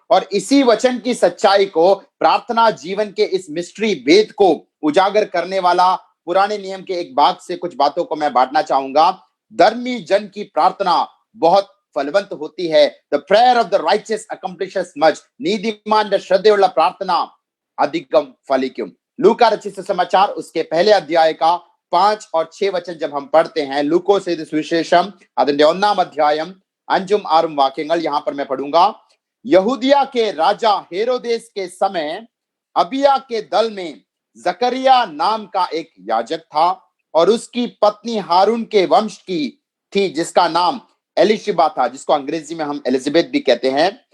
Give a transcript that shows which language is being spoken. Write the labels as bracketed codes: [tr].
[hi] और इसी वचन की सच्चाई को, प्रार्थना जीवन के इस मिस्ट्री भेद को उजागर करने वाला पुराने नियम के एक भाग से कुछ बातों को मैं बांटना चाहूंगा। धर्मी जन की प्रार्थना बहुत फलवंत होती है। [en] The prayer of the righteous accomplishes much. [ml] നീതിമാന്റെ ശ്രദ്ധയുള്ള പ്രാർത്ഥന അധികം ഫലിക്കും. [hi] लूका रचित समाचार उसके पहले अध्याय का 5 और 6 वचन जब हम पढ़ते हैं, [ml] ലൂക്കോസ് എഴുതിയ സുവിശേഷം അതിന്റെ 1-ാം അധ്യായം 5-ഉം 6-ഉം वाक्यങ്ങൾ [hi] यहां पर मैं पढ़ूंगा। यहूदिया के राजा हेरोदेस के समय अबिया के दल में जकरिया नाम का एक याजक था और उसकी पत्नी हारून के वंश की थी जिसका नाम एलिशिबा था, जिसको अंग्रेजी में हम एलिजाबेथ भी कहते हैं।